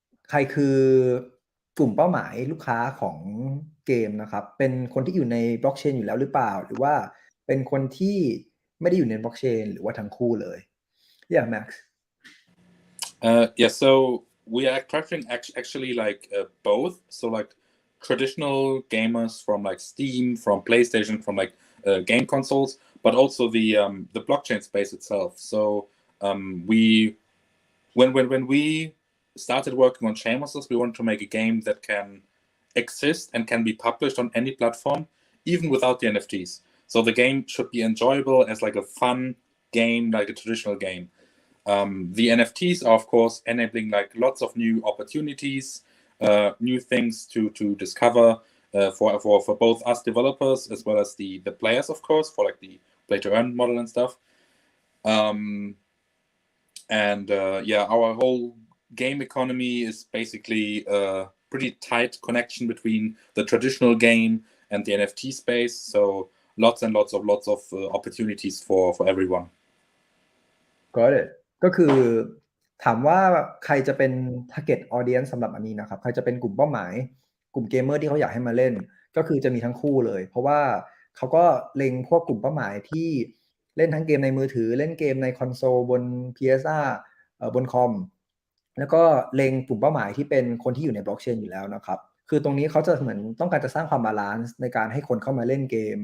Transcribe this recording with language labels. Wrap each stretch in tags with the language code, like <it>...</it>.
<th>ใครคือกลุ่มเป้าหมายลูกค้าของเกมนะครับเป็นคนที่อยู่ในบล็อกเชนอยู่แล้วหรือเปล่าหรือว่าเป็นคนที่ไม่ได้อยู่ในบล็อกเชนหรือว่าทั้งคู่เลย</th> <en>yeah Max Yeah, so we are attracting actually like both. So like traditional gamers from like Steam, from PlayStation, from like game consoles, but also the blockchain space itself. So we when we started working on Chainmonster, we wanted to make a game that can exist and can be published on any platform, even without the NFTs. So the game should be enjoyable as like a fun game, like a traditional game. The NFTs are of course enabling like lots of new opportunities, new things to discover for both us developers as well as the players, of course, for like the play to earn model and stuff. Yeah, our whole game economy is basically a pretty tight connection between the traditional game and the NFT space. So lots and lots of opportunities for everyone. Got it</en> <th>ก็คือถามว่าใครจะเป็น target audience สำหรับอันนี้นะครับใครจะเป็นกลุ่มเป้าหมายกลุ่มเกมเมอร์ที่เขาอยากให้มาเล่นก็คือจะมีทั้งคู่เลยเพราะว่าเขาก็เล็งพวกกลุ่มเป้าหมายที่เล่นทั้งเกมในมือถือเล่นเกมในคอนโซลบน PS5 บนคอมแล้วก็เล็งกลุ่มเป้าหมายที่เป็นคนที่อยู่ในบล็อกเชนอยู่แล้วนะครับคือตรงนี้เขาจะเหมือนต้องการจะสร้างความบาลานซ์ในการให้คนเข้ามาเล่นเก</th>